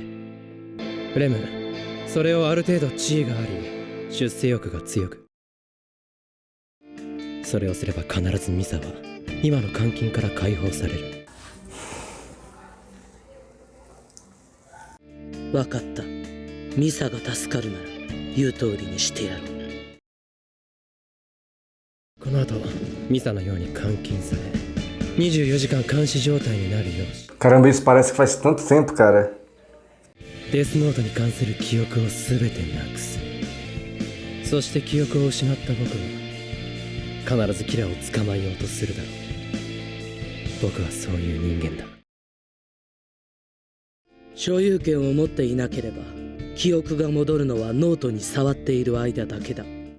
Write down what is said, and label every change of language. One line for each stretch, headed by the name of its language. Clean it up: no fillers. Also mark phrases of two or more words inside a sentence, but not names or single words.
Japanese: レム、それをある程度地位があり出世欲が強く、それをすれば必ずミサは今の監禁から解放される。わかった。ミサが助かるなら言う通りにしてやろう。この後ミサのように監禁され24時間監視状態になるよう。
Portuguese: Caramba, isso parece que faz tanto tempo, cara.
Japanese: デスノートに関する記憶を全てなくす。そして記憶を失った僕は必ずキラーを捕まえようとするだろう。僕はそういう人間だ。所有権を持っていなければ記憶が戻るのはノートに触っている間だけだ。